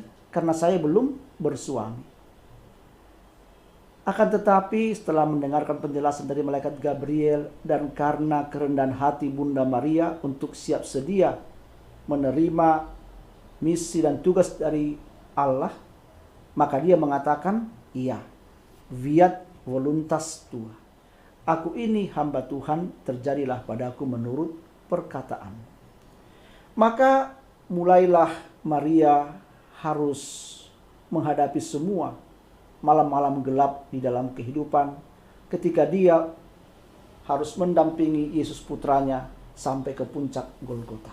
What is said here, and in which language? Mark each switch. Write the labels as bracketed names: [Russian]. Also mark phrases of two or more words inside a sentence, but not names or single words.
[Indonesian] Karena saya belum bersuami. Akan tetapi setelah mendengarkan penjelasan dari malaikat Gabriel dan karena kerendahan hati Bunda Maria untuk siap sedia menerima misi dan tugas dari Allah, maka dia mengatakan, iya, [Latin] fiat voluntas tua. [Indonesian] Aku ini hamba Tuhan, terjadilah padaku menurut perkataan. Maka mulailah Maria harus menghadapi semua malam-malam gelap di dalam kehidupan ketika dia harus mendampingi Yesus putranya sampai ke puncak Golgota.